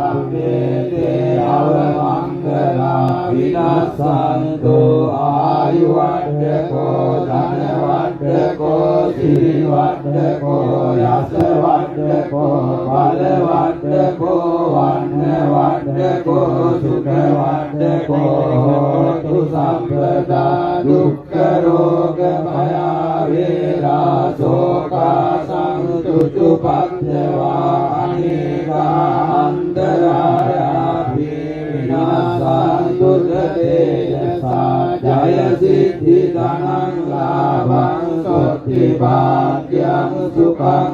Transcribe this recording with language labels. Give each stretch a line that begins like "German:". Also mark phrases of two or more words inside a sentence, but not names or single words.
Pali: සම්මේතේ අවමංගලා විනාසන්තෝ ආයුවඩ්ඩකෝ ධනවඩ්ඩකෝ සිරිවඩ්ඩකෝ යසවඩ්ඩකෝ බලවඩ්ඩකෝ වන්නවඩ්ඩකෝ සුඛවඩ්ඩකෝ හෝතු සම්පදා දුක්ඛ රෝග භය වේරා ශෝකා සංතුප්පත්වා අනේකාන්තරායා විනාසන්තු තේජසා ජය සිද්ධි ධනං ලාභං සොත්ති භාග්‍යං සුඛං